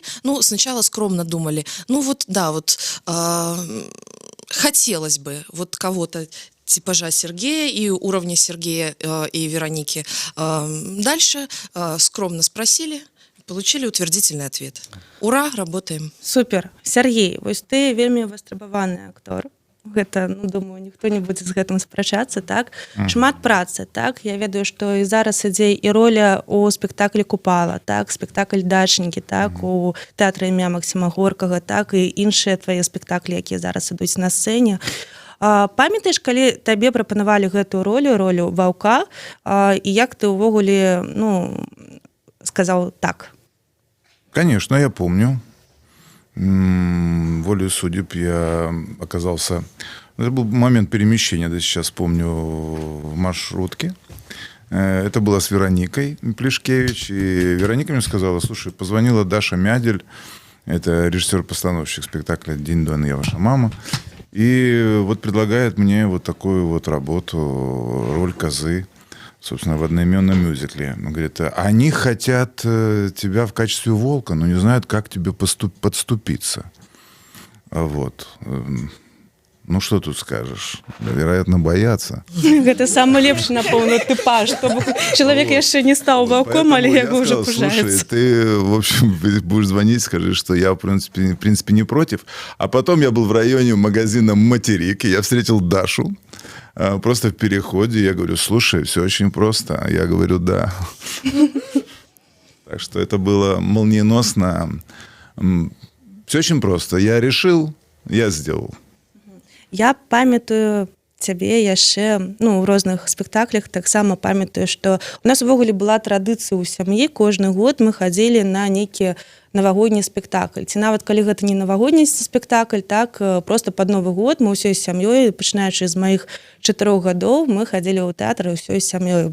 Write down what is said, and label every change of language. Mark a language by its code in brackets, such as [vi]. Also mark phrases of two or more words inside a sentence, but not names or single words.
[ru] Сначала скромно думали. Хотелось бы вот кого-то типажа Сергея и уровня Сергея и Вероники. Дальше скромно спросили, получили утвердительный ответ. Ура, работаем. Супер. [be] Сергей, вось ты вельмі вострабаваны актор. гэта, ну, думаю, ніхто не будзе з гэтым спрачацца, так? Шмат працы, так? Я ведаю, што і зараз ідзе і роля у спектаклі «Купала», так? Спектакль «Дачнікі», так? У тэатры імя Максіма Горкага, так? І іншыя твае спектаклі, якія зараз ідуць на сцэне. Памятаеш, калі табе прапанавалі гэтую ролю ваўка, і як ты ўвогуле, ну, сказаў так? [ru] Конечно, я помню. Волею судеб я оказался... Это был момент перемещения, да, сейчас помню, в маршрутке. Это было с Вероникой Плешкевич. И Вероника мне сказала: слушай, позвонила Даша Мядель, это режиссер-постановщик спектакля «Динь-дон, я ваша мама». И вот предлагает мне вот такую вот работу, роль козы, собственно, в одноименном мюзикле. Он говорит: они хотят тебя в качестве волка, но не знают, как тебе подступиться. Вот. Ну, что тут скажешь? Вероятно, боятся. [be] Гэта самы лепшы, напэўна, тыпаж, чтобы чалавек яшчэ не стаў ваўком, але яго ўжо пужаецца. [ru] Слушай, ты, в общем, будешь звонить, скажи, что я, в принципе, не против. А потом я был в районе магазина «Материк», и я встретил Дашу просто в переходе. Я говорю: слушай, все очень просто. Я говорю: да. Так что это было молниеносно. Все очень просто. Я решил, я сделал. [be] Я памятаю цябе яшчэ, ну, у розных спектаклях таксама памятаю, што у нас увогуле была традыцыя ў сям'і, кожны год мы хадзілі на нейкі навагодні спектакль. Ці нават калі гэта не навагодні спектакль, так, просто пад Новы год мы ўсёй сям'ёй, пачынаючы з маіх 4 гадоў, мы хадзілі ў тэатр ўсёй сям'ёй.